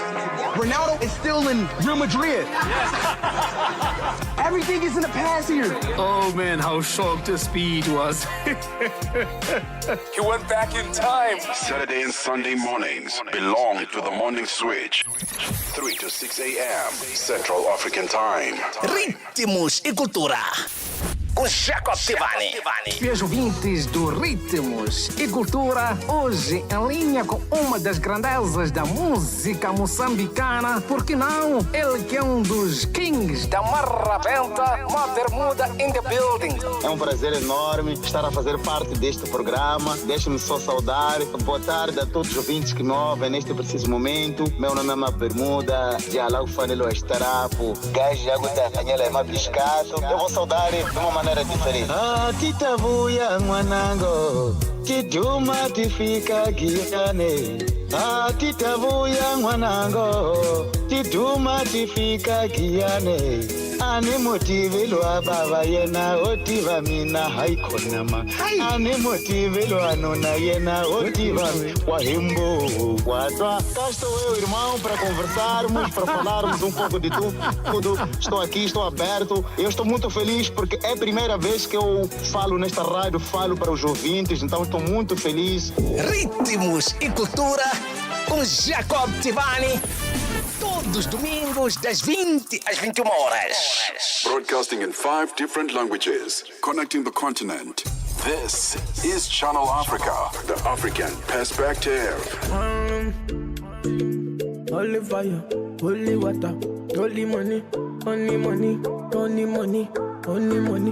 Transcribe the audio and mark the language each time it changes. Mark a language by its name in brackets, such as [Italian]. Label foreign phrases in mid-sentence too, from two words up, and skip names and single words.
[English] Ronaldo is still in Real Madrid. Everything is in the past here. Oh man, how shocked the speed was. He went back in time. Saturday and Sunday mornings belong to the Morning Switch. 3 to 6 a.m. Central African Time. [Portuguese] Ritmos e cultura. Com Jacob Tivani. Meus ouvintes do Ritmos e Cultura, hoje em linha com uma das grandezas da música moçambicana, por que não? Ele que é um dos kings da marrabenta, Mother Muda [English] in the building. [Portuguese] É um prazer enorme estar a fazer parte deste programa. Deixe-me só saudar. Boa tarde a todos os ouvintes que me ouvem neste preciso momento. Meu nome é Bermuda, de Alau Fanelo Estarapo, Gás de Água da Canhela é Mabiscato. Eu vou saudar de uma maneira diferente. [Tsonga] Ah, titabuya mwanango, tiduma tifika giane. Ah, titabuya mwanango, tiduma tifika giane. Ani motivelo ababa yena otiva mina haikonama. Ani motivelo anona yena otiva wahimbo wadwa. [Portuguese] Cá estou eu, irmão, para conversarmos, para falarmos um pouco de tudo. Estou aqui, estou aberto. Eu estou muito feliz porque é a primeira vez que eu falo nesta rádio, falo para os ouvintes, então estou muito feliz. Ritmos e cultura com Jacob Tivani. Todos os domingos, das 20 às 21 horas. [English] Broadcasting in 5 different languages, connecting the continent. This is Channel Africa, the African perspective. Holy fire, holy water, holy money, only money, only money, only money.